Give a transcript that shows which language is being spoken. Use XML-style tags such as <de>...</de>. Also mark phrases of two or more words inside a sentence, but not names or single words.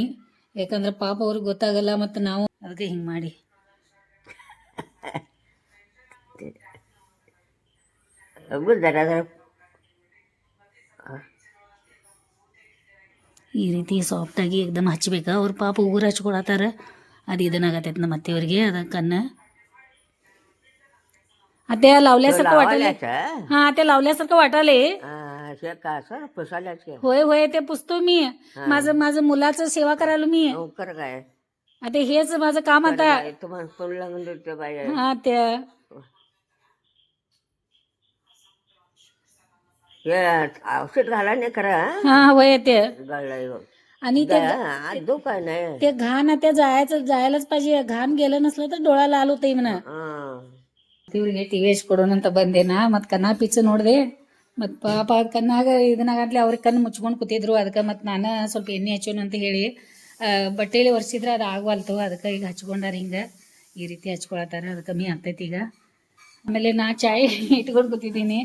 <kn>ಯಾಕಂದ್ರೆ ಪಾಪ ಅವ್ರಿಗೆ ಗೊತ್ತಾಗಲ್ಲ, ಮತ್ತು ನಾವು ಅದಕ್ಕೆ ಹಿಂಗೆ ಮಾಡಿ ಈ ರೀತಿ ಸಾಫ್ಟಾಗಿ ಏಕ್ದಮ್ ಹಚ್ಬೇಕಾ. ಅವ್ರು ಪಾಪ ಉಗುರು ಹಚ್ಕೊಳತ್ತಾರ, ಅದು ಇದನ್ನಾಗತ್ತೈತೆ ನಮ್ಮ ಅತ್ತೆಯವ್ರಿಗೆ. ಅದ ಕಣ್ಣ</kn> <mr>अते लावल्यासारखं वाटायले. हा ते लावल्यासारखं वाटायले. होय होय ते पुसतो मी. माझं मुलाचं सेवा करायला मी. आता हेच माझं काम आता. हा ते औषध घाला नाही खरं. हा होय ते. आणि ते घाण ते जायलाच पाहिजे. घाण गेलं नसलं तर डोळा लाल होतंय म्हणा.</mr> <kn>ಇವ್ರಿಗೆ ಟಿ ವಿ ಹಚ್ಕೊಡೋಣ ಅಂತ ಬಂದೇನಾ. ಮತ್ತು ಕಣ್ಣಾ ಪಿಚ್ಚು ನೋಡಿದೆ, ಮತ್ತು ಪಾಪ ಕಣ್ಣಾಗ ಇದನ್ನಾಗಂತಲೇ ಅವ್ರಿಗೆ ಕಣ್ಣು ಮುಚ್ಕೊಂಡು ಕೂತಿದ್ರು. ಅದಕ್ಕೆ ಮತ್ತು ನಾನು ಸ್ವಲ್ಪ ಎಣ್ಣೆ ಹಚ್ಚೋಣ ಅಂತ ಹೇಳಿ ಬಟ್ಟೆಯಲ್ಲಿ ಒರೆಸಿದ್ರೆ ಅದು ಆಗವಲ್ತು. ಅದಕ್ಕೆ ಈಗ ಹಚ್ಕೊಂಡಾರ, ಹಿಂಗೆ ಈ ರೀತಿ ಹಚ್ಕೊಳತ್ತಾರ. ಅದು ಕಮ್ಮಿ ಆಗ್ತೈತಿ ಈಗ. ಆಮೇಲೆ ನಾ ಚಾಯ್ ಇಟ್ಕೊಂಡು ಕೂತಿದ್ದೀನಿ.</kn>